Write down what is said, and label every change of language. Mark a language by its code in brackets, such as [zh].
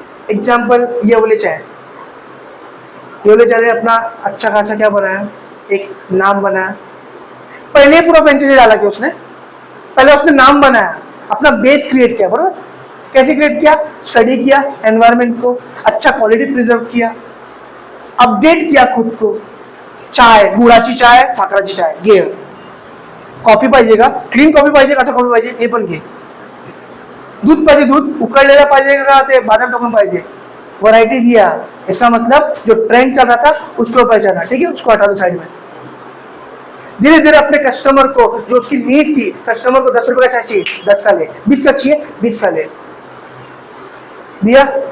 [hi] Example ये वाले चाय, ये वाले चाय ने अपना अच्छा खासा क्या बनाया, एक नाम बनाया। पहले पूरा फ्रेंचाइजी डाला कि उसने, पहले उसने नाम बनाया, अपना बेस क्रिएट किया। बराबर? कैसे क्रिएट किया? स्टडी किया एनवायरनमेंट को, अच्छा क्वालिटी प्रिजर्व किया, अपडेट किया खुद को। [mr] चाय, गुळाची चाय, साखराची चाय, घे। कॉफी पाहिजे का? क्लीन कॉफी पाहिजे, कसं कॉफी पाहिजे हे पण घे। दूध पाहिजे, दूध उकळलेलं पाहिजे का ते बादाम टाकून पाहिजे, [hi] वैरायटी दिया। इसका मतलब जो ट्रेंड चल रहा था उसको पहचाना, ठीक है, उसको हटा दो साइड में। धीरे धीरे अपने कस्टमर को, जो उसकी नीड थी, कस्टमर को 10 रुपए का चाय चाहिए 10 का ले, 20 का चाहिए 20 का ले, दिया।